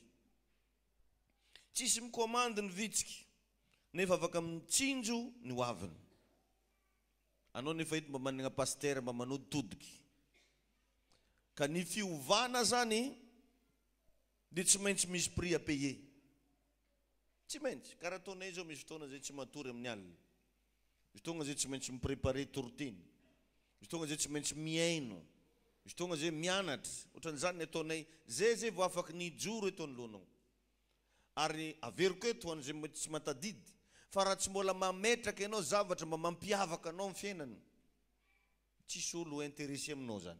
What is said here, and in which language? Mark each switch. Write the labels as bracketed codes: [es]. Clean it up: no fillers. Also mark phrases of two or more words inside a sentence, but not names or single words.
[mg] Tsisy mikomandy ny vitsika, nefa afaka mitsinjo ny hoaviny. Anao nefa hita mba manana pasteur mba manody todiky. Ka ny fiovana zany dia tsy maintsy misy [fr] prix à payer. [mg] Tsy maintsy, karaha ataonay zao misy fotoana zay tsy matory amin'ny alina. Misy fotoana zay tsy maintsy miprépare tortine. Misy fotoana zay tsy maintsy miaino. Misy fotoana zay mianatra. Ohatran'izany ataonay, zay vao afaka nijoro eto anoloanao. Ary averiko eto ho an'izay tsy matadidy, fa raha tsy mbola mametraka ianao zavatra mba mampiavaka anao amin'ny fiainany, tsisy olo intéressé aminao zany.